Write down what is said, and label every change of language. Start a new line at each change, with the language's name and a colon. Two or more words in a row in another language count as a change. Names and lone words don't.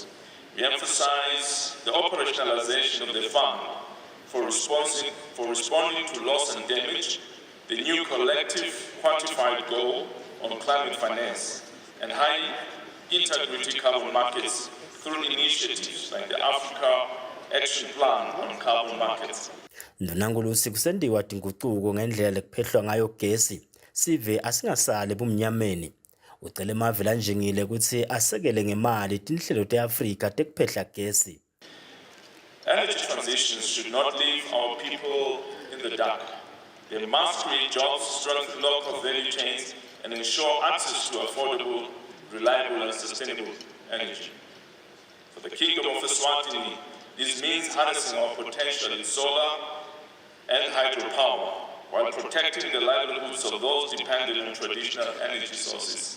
English: We emphasize the operationalization of the fund for responding to loss and damage, the new collective quantified goal on climate finance, and high integrity carbon markets through initiatives like the Africa Action Plan on Carbon Markets.
Swati: Ndvunankhulu uthi kusendiwa tingucuko ngendlela lekuphehlwa ngayo gesi sive asingasali bumnyameni. ucele emave lanjengile ukuthi asekele ngemali tinhlelo te-Afrika tekuphehla gesi.
English: Energy transitions should not leave our people in the dark. They must create jobs, strengthen local value chains, and ensure access to affordable, reliable, and sustainable energy. For the Kingdom of Eswatini, this means harnessing our potential in solar and hydropower while protecting the livelihoods of those dependent on traditional energy sources.